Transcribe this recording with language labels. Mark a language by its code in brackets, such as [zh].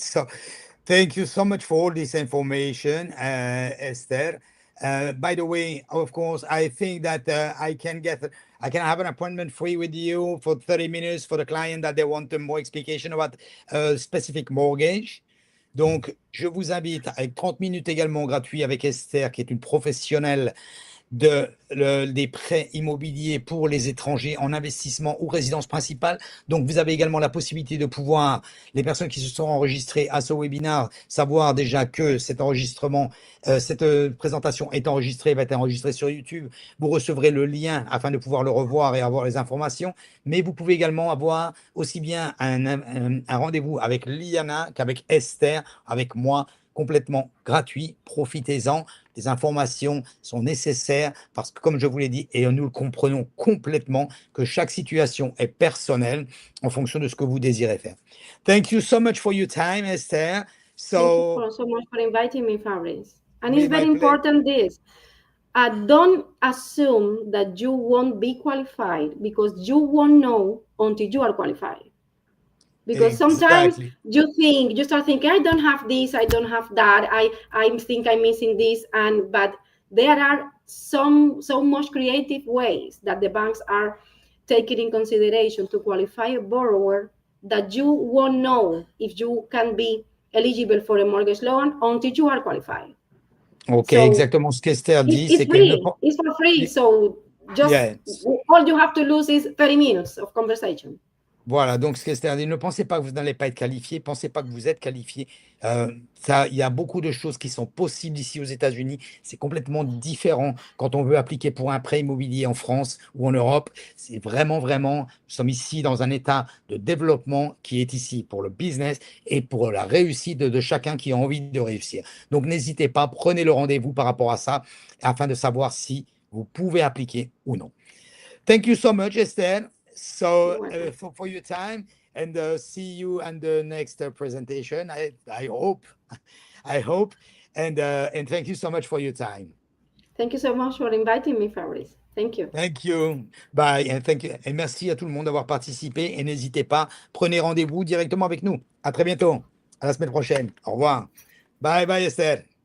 [en] So thank you so much for all this information, Esther. By the way, of course, I think that I can have an appointment free with you for 30 minutes for the client that they want more explication about a specific mortgage. [fr] Donc, je vous invite avec 30 minutes également gratuit avec Esther, qui est une professionnelle des prêts immobiliers pour les étrangers en investissement ou résidence principale. Donc, vous avez également la possibilité de pouvoir, les personnes qui se sont enregistrées à ce webinaire, savoir déjà que cet enregistrement, cette présentation est enregistrée, va être enregistrée sur YouTube. Vous recevrez le lien afin de pouvoir le revoir et avoir les informations. Mais vous pouvez également avoir aussi bien un rendez-vous avec Liana qu'avec Esther, avec moi, complètement gratuit. Profitez-en. Les informations sont nécessaires parce que, comme je vous l'ai dit, et nous le comprenons complètement, que chaque situation est personnelle en fonction de ce que vous désirez faire. [en] Thank you so much for your time, Esther. Thank you so much for inviting me, Fabrice. And it's very my important this. Don't assume that you won't be qualified because you won't know until you are qualified. Because sometimes you start thinking, I don't have this, I don't have that, I think I'm missing this, but there are so much creative ways that the banks are taking in consideration to qualify a borrower that you won't know if you can be eligible for a mortgage loan until you are qualified. Ok, so [fr] exactement ce qu'Esther dit, c'est que [en] it's for free, so just all you have to lose is 30 minutes of conversation. [fr] Voilà, donc ce qu'Esther dit, ne pensez pas que vous n'allez pas être qualifié, pensez pas que vous êtes qualifié. Il y a beaucoup de choses qui sont possibles ici aux États-Unis. C'est complètement différent quand on veut appliquer pour un prêt immobilier en France ou en Europe. C'est vraiment, nous sommes ici dans un état de développement qui est ici pour le business et pour la réussite de chacun qui a envie de réussir. Donc n'hésitez pas, prenez le rendez-vous par rapport à ça afin de savoir si vous pouvez appliquer ou non. [en] Thank you so much, Esther. So for your time, and see you on the next presentation. I hope, and thank you so much for your time. Thank you so much for inviting me, Fabrice. Thank you. Thank you. Bye, and thank you. [fr] Et merci à tout le monde d'avoir participé. Et n'hésitez pas, prenez rendez-vous directement avec nous. À très bientôt. À la semaine prochaine. Au revoir. [en] Bye, [fr] Esther.